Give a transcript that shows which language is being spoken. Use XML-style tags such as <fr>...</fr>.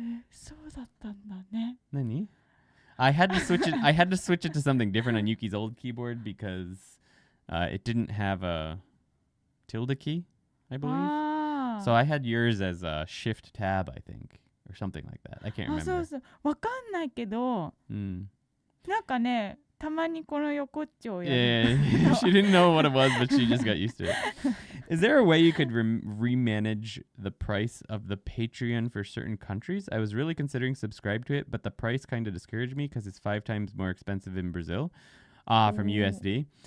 <ja>そうだったんだね。</ja> <en>Nani? I had to switch it. I had to switch it to something different on Yuki's old keyboard because it didn't have a tilde key, I believe. So I had yours as a Shift Tab, I think, or something like that. I can't remember.</en> <ja>そうそう。わかんないけど、なんかね、たまにこの横っちょをやる。</ja> <en>Yeah, she didn't know what it was, but she just got used to it. Is there a way you could remanage the price of the Patreon for certain countries? I was really considering subscribe to it, but the price kind of discouraged me because it's 5 times more expensive in Brazil from USD.</en>